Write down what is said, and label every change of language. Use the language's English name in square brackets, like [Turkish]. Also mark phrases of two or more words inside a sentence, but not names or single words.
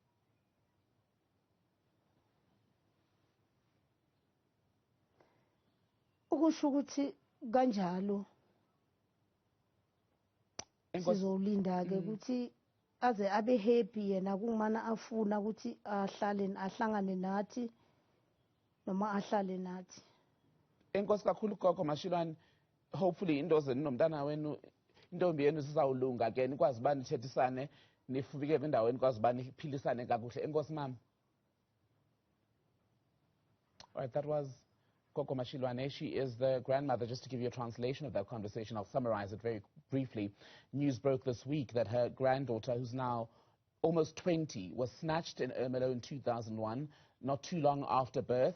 [Zulu] Ukusho ukuthi kanjalo sizolinda ke ukuthi aze abe happy yena kumana afuna ukuthi ahlangane nathi noma ahlale nathi. [Xhosa] Enkosi kakhulu gogo Mashiloane, hopefully into zeninomntana wenu intombi yenu sizawulunga ke nikwazi uba nithethisane nifike endaweni nikwazi uba niphilisane kakuhle. Enkosi mama. [English] All right, that was Gogo Mashiloane. She is the grandmother. Just to give you a translation of that conversation, I'll summarize it very briefly. News broke this week that her granddaughter, who's now almost 20, was snatched in Ermelo in 2001, not too long after birth.